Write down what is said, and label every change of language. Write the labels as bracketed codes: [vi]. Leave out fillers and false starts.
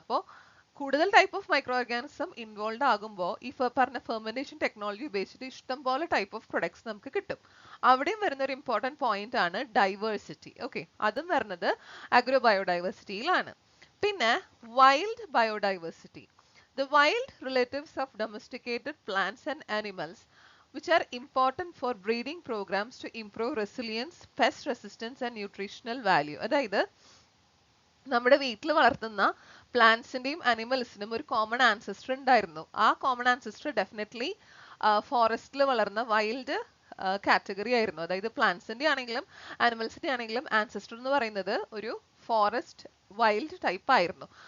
[ml] അപ്പോൾ കൂടുതൽ type of micro organism involve ആകുമ്പോൾ ഈ പറഞ്ഞ ഫെർമെന്റേഷൻ ടെക്നോളജി ഉപയോഗിച്ചിട്ട് ഇഷ്ടം പോലെ ടൈപ്പ് ഓഫ് പ്രൊഡക്ട്സ് നമുക്ക് കിട്ടും. അവിടെയും വരുന്ന ഒരു ഇമ്പോർട്ടന്റ് പോയിന്റ് ആണ് ഡൈവേഴ്സിറ്റി. ഓക്കെ, അതും വരുന്നത് അഗ്രോ ബയോഡൈവേഴ്സിറ്റിയിലാണ്. പിന്നെ wild biodiversity. [en] The wild relatives of domesticated plants and animals which are important for breeding programs to improve resilience, pest resistance and nutritional value. [ml] അതായത് നമ്മുടെ വീട്ടിൽ വളർത്തുന്ന പ്ലാന്റ്സിന്റെയും അനിമൽസിനും ഒരു കോമൺ ആൻസെസ്റ്റർ ഉണ്ടായിരുന്നു. ആ കോമൺ ആൻസെസ്റ്റർ ഡെഫിനറ്റ്ലി ഫോറസ്റ്റിൽ വളർന്ന വൈൽഡ് കാറ്റഗറി ആയിരുന്നു. അതായത് പ്ലാന്റ്സിന്റെ ആണെങ്കിലും ആനിമൽസിന്റെ ആണെങ്കിലും ആൻസെസ്റ്റർ എന്ന് പറയുന്നത് ഒരു ഫോറസ്റ്റ് വൈൽഡ് ടൈപ്പ് ആയിരുന്നു.